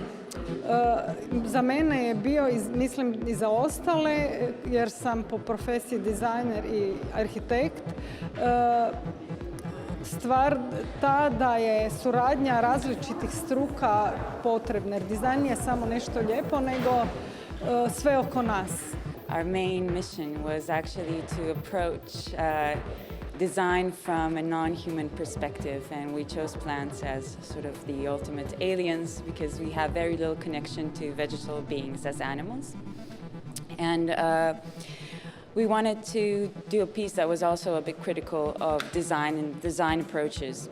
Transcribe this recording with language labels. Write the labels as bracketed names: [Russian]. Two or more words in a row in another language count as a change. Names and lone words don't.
[Croatian] Za mene je bio, mislim i za ostale, jer sam po profesiji dizajner i arhitekt, stvar ta da je suradnja različitih struka potrebna. Jer dizajn nije samo nešto lijepo, nego sve oko nas. [English] Our main mission was actually to approach design from a non-human perspective, and we chose plants as sort of the ultimate aliens because we have very little connection to vegetable beings as animals. And we wanted to do a piece that was also a bit critical of design and design approaches.